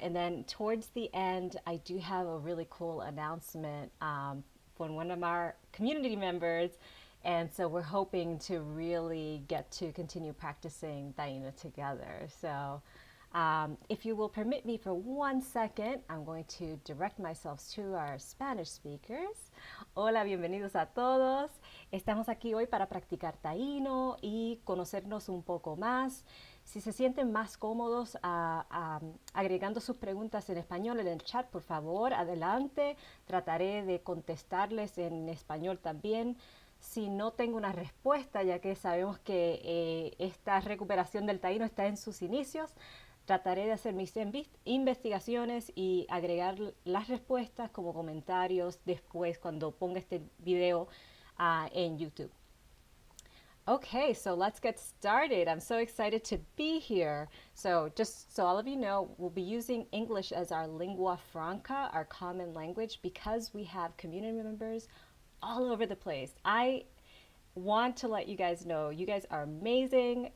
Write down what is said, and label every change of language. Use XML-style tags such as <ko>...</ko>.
<en>And then towards the end, I do have a really cool announcement from one of our community members. And so we're hoping to really get to continue practicing Taino together. So if you will permit me for 1 second, I'm going to direct myself to our Spanish speakers.</en> <es>Hola, bienvenidos a todos. Estamos aquí hoy para practicar Taino y conocernos un poco más. Si se sienten más cómodos agregando sus preguntas en español en el chat, por favor, adelante. Trataré de contestarles en español también. Si no tengo una respuesta, ya que sabemos que esta recuperación del Taino está en sus inicios, trataré de hacer mis investigaciones y agregar las respuestas como comentarios después cuando ponga este video en YouTube.</es> <en>Okay, so let's get started. I'm so excited to be here. So just so all of you know, we'll be using English as our lingua franca, our common language, because we have community members all over the place. I want to let you guys know, you guys are amazing.</en>